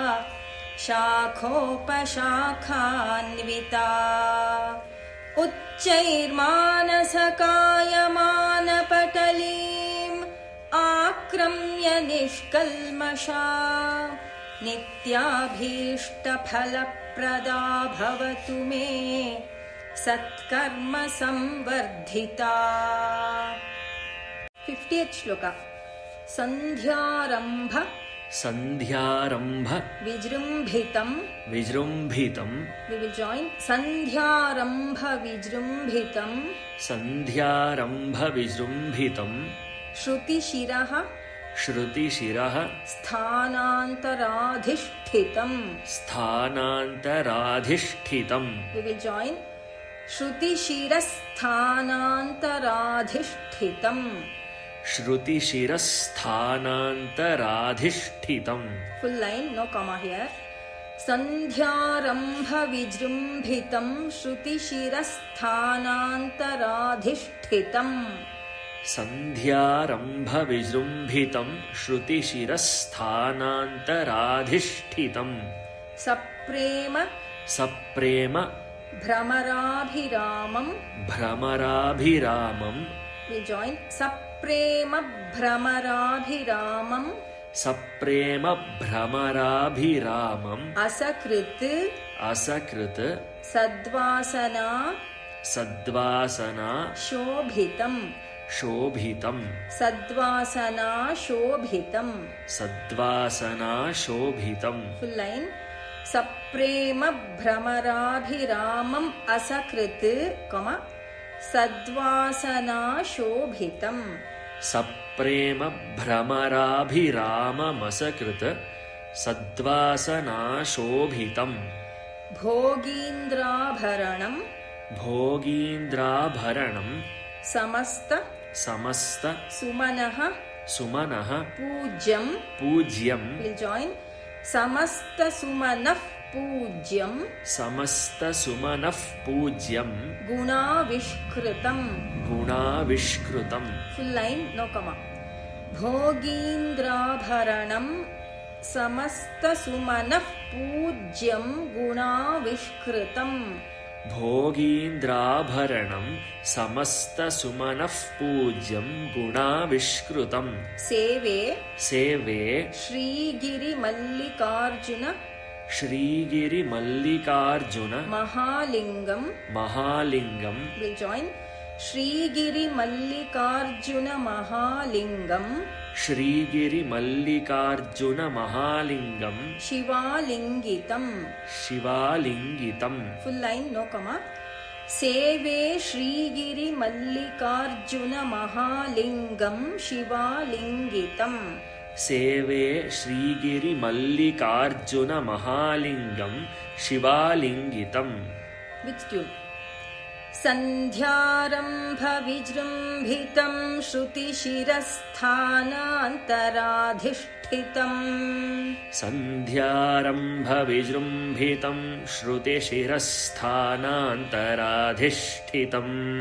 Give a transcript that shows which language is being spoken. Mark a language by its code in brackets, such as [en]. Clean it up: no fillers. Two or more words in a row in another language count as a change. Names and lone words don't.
[sa] शाखोपशाखान्विता उच्चैर्मानसकायमानपटलीम् आक्रम्य निष्कल्मषा नित्याभीष्टफलप्रदा भवतु मे सत्कर्म संवर्धिता 50th श्लोक सन्ध्यारम्भ सन्ध्यारम्भ विजृम्भितम् विजृम्भितम् [en] we will join [sa] सन्ध्यारम्भ विजृम्भितम् सन्ध्यारम्भ विजृम्भितम् श्रुतिशिरः श्रुतिशिरः स्थानान्तराधिष्ठितम् स्थानान्तराधिष्ठितम् [en] we will join [sa] श्रुतिशिरस्थानान्तराधिष्ठितम् श्रुतिशिरस्थानान्तराधिष्ठितम् [en] full line no comma here [sa] सन्ध्यारम्भ विजृम्भितम् श्रुतिशिरस्थानान्तराधिष्ठितम् सन्ध्यारम्भ विजृम्भितम् श्रुतिशिरस्थानान्तराधिष्ठितम् सप्रेम सप्रेम भ्रमराभिरामम् भ्रमराभिरामम् [en] we join [sa] सप्रेम भ्रमराभिरामम् सप्रेम भ्रमराभिरामम् असकृत् असकृत् सद्वासना सद्वासना शोभितम् शोभितम् सद्वासना शोभितम् सद्वासना शोभितम् [en] full line [sa] सप्रेम भ्रमराभिरामम् असकृत् सद्वासना शोभितम् सप्रेम भ्रमराभिराममसकृत् सद्वासना शोभितम् भोगीन्द्राभरणम् भोगीन्द्राभरणम् समस्त समस्त सुमनः सुमनः पूज्यम् पूज्यम् [en] will join [sa] समस्त सुमनः पूज्यम् समस्त सुमनः पूज्यम् गुणाविष्कृतम् गुणाविष्कृतम् [en] full line no comma [sa] भोगीन्द्राभरणम् समस्त सुमनः पूज्यम् गुणाविष्कृतम् भोगीन्द्राभरणं समस्तसुमनः पूज्यं गुणाविष्कृतं सेवे सेवे श्रीगिरिमल्लिकार्जुन श्रीगिरिमल्लिकार्जुन महालिङ्गं महालिङ्गं [en] will join [sa] श्रीगिरिमल्लिकार्जुन महालिङ्गं श्रीगिरिमल्लिकार्जुन महालिङ्गं शिवालिङ्गितं शिवालिङ्गितं [en] full line no comma [sa] सेवे श्रीगिरिमल्लिकार्जुन महालिङ्गं शिवालिङ्गितं सेवे श्रीगिरिमल्लिकार्जुन महालिङ्गं शिवालिङ्गितं [en] with tune [sa] सन्ध्यारम्भविजृम्भितं श्रुतिशिरस्थानान्तराधिष्ठितम् सन्ध्यारम्भविजृम्भितं श्रुतिशिरस्थानान्तराधिष्ठितम्